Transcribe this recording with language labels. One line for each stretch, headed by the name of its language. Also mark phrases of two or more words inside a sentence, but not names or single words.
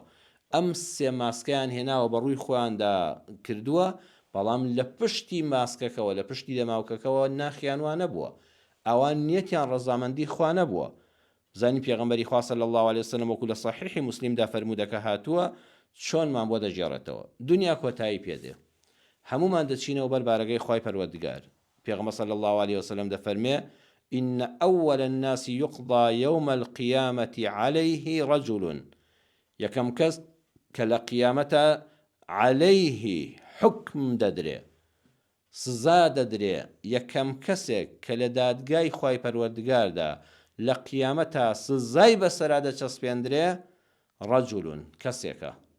Central Kurdish: ئەم سێ ماسکیان هێناوە بە ڕووی خۆیاندا کردووە، بەڵام لە پشتی ماسکەکەوە، لە پشتی دەماوکەکەەوە ناخیانوان نەبووە، ئەوان نیەتیان ڕەزامەندی خوا نەبووە. بزانی پێغەمبەری خوا
Arabic: صلی الله علیه وسلم
Central Kurdish: وەکو لە صحیحی مسلمدا فەرموودەکە هاتووە چۆنمان بۆ دەژێڕێتەوە. دنیا کۆتایی پێدێ، هەمومان دەچینەوە بەر بارەگەی خوای پەروەردگار.
Arabic: پێغەمبەر صلی الله علیه وسلم دەفەرمێ إن أول الناس يقضى يوم القيامة عليه رجل،
Central Kurdish: یەکەم کەس کە لە قیامەتە عليه حکم دەدرێ، سزا دەدرێ، یەکەم کەسێک کە لە دادگای خوای پەروەردگاردا لە قیامەتە سزای بەسەرا دەچەسپێندرێ، ڕەجولون کەسێکە